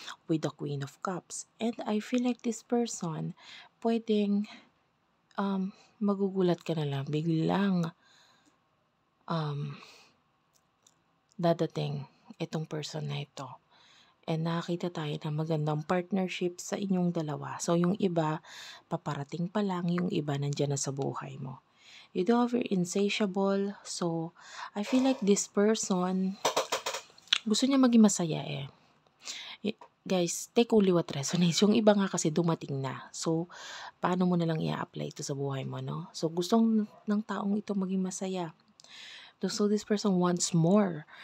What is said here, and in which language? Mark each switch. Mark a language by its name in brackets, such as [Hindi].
[English] With the Queen of Cups. And I feel like this person, [Filipino] pwedeng magugulat ka na lang, biglang dadating itong person na ito. And nakakita tayo ng magandang partnership sa inyong dalawa. So, yung iba, paparating pa lang, yung iba nandyan na sa buhay mo. [English] You do have your insatiable. So, I feel like this person, [Filipino] gusto niya maging masaya eh. [English] Guys, take only what resonates. [Filipino] Yung iba nga kasi dumating na. So, paano mo na lang i-apply ito sa buhay mo, no? So, gustong ng taong ito maging masaya. [English] So, this person wants more.